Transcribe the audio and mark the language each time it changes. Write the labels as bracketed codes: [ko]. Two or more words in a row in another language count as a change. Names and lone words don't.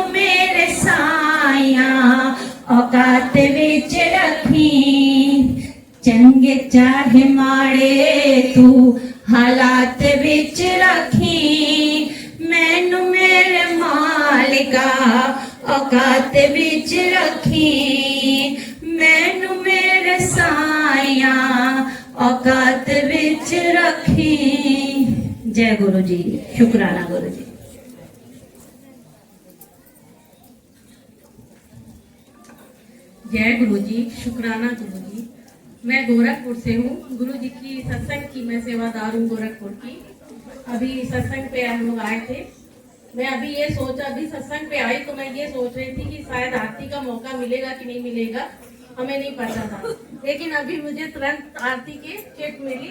[pa] ਮੇਰੇ ਸਾਈਆਂ ਔਕਾਤ ਵਿੱਚ ਰੱਖੀਂ, ਚੰਗੇ ਚਾਹੇ ਮਾੜੇ ਤੂੰ ਹਾਲਾਤ ਵਿੱਚ ਰੱਖੀਂ, ਮੈਨੂੰ ਮੇਰੇ ਮਾਲਕਾ ਔਕਾਤ ਵਿੱਚ ਰੱਖੀਂ, ਮੈਨੂੰ ਮੇਰੇ ਸਾਈਆਂ ਔਕਾਤ ਵਿੱਚ ਰੱਖੀਂ। [hi] जय गुरु जी, शुक्राना गुरु जी। जय गुरु जी, शुक्राना गुरु जी। मैं गोरखपुर से हूँ। गुरु जी की सत्संग की मैं सेवादार हूँ गोरखपुर की। अभी सत्संग पे हम लोग आए थे। मैं अभी ये सोचा, अभी सत्संग पे आई तो मैं ये सोच रही थी कि शायद आरती का मौका मिलेगा कि नहीं मिलेगा, हमें नहीं पता था। लेकिन अभी मुझे तुरंत आरती की किट मिली।